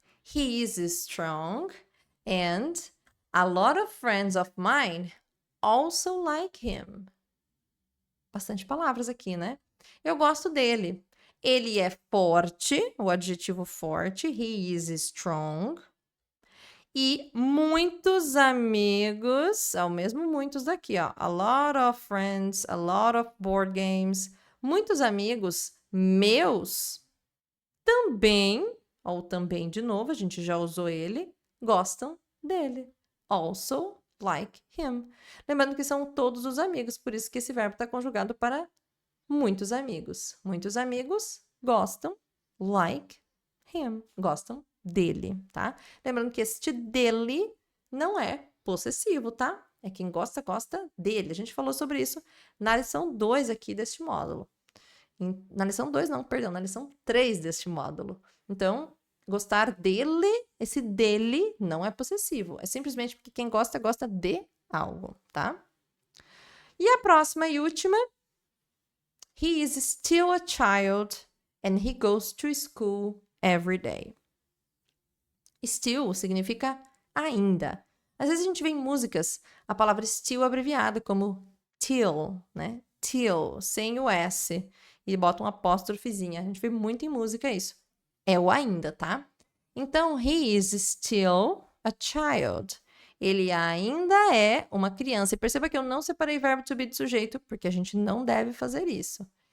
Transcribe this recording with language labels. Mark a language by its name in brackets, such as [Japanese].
[English] He is strong and a lot of friends of mine also like him. [Portuguese] Bastante palavras aqui, né? Eu gosto dele. Ele é forte, o adjetivo forte. [English] He is strong. [Portuguese] E muitos amigos, é o mesmo muitos daqui, ó. [English] A lot of friends, a lot of board games. [Portuguese] Muitos amigos meus também, ou também de novo, a gente já usou ele, gostam dele. [English] Also like him. [Portuguese] Lembrando que são todos os amigos, por isso que esse verbo está conjugado para muitos amigos. Muitos amigos gostam, [English] like him, [Portuguese] gostam dele, tá? Lembrando que este dele não é possessivo, tá? É quem gosta, gosta dele. A gente falou sobre isso na lição 2 aqui deste módulo. Na lição 2, não, perdão, na lição 3 deste módulo. Então, gostar dele, esse dele não é possessivo. É simplesmente porque quem gosta, gosta de algo, tá? E a próxima e última. [English] He is still a child and he goes to school every day. [Portuguese] Still significa ainda. Às vezes a gente vê em músicas a palavra still abreviada como till, né? Till, sem o S. E bota um apóstrofezinha. A gente vê muito em música isso. É o ainda, tá? [English] Então, he is still a child. [Portuguese] Ele ainda é uma criança. E perceba que eu não separei verbo to be de sujeito, porque a gente não deve fazer isso.